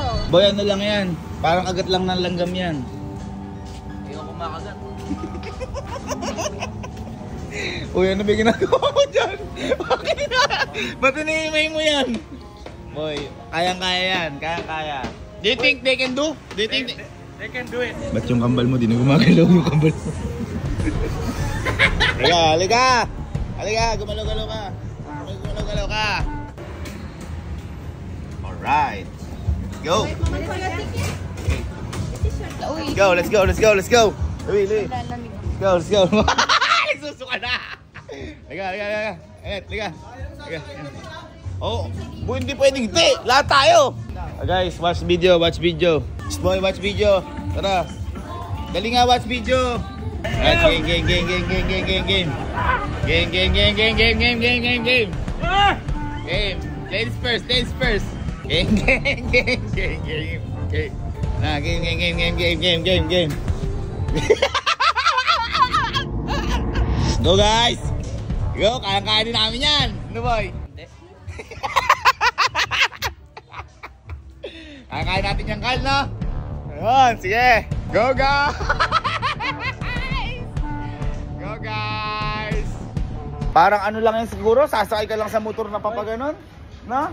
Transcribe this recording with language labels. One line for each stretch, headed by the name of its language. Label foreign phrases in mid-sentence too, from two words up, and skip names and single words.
Filipino: Boy, ano lang yan? Parang agat lang ng langgam yan. Ayoko makagat. Uy, ano ba ginagawa mo dyan? Bakit na? Ba't inihimay mo yan? Boy, kayang-kaya yan. Kayang-kaya.
English: Do you think they can do? Do you think They can do it.
Filipino: Ba't yung kambal mo? Di na gumagalaw yung kambal mo. Halika! Halika! Gumalaw-galaw ka! Gumalaw-galaw ka! Alright!
English: Go! Let's go! Let's go! Let's go! Luwi! Let's go! Let's go!
Filipino: Nagsusuka na! Liga! Liga! Oh! Hindi pwedeng hindi! Lahat tayo! Guys,
English: watch video! Watch video! Boy, watch video!
Filipino: Tara! Dali nga,
English: watch video! Game! Game! Ladies first! Ladies first! Game! Nah, game! Go guys! Go!
Filipino: Kaya-kaya din namin yan! Ano boy? Kaya-kaya natin yung Carl, no? Ayun, sige!
English: Go guys! Go guys!
Filipino: Parang ano lang yan siguro, sasakay ka lang sa motor na papaganon, no?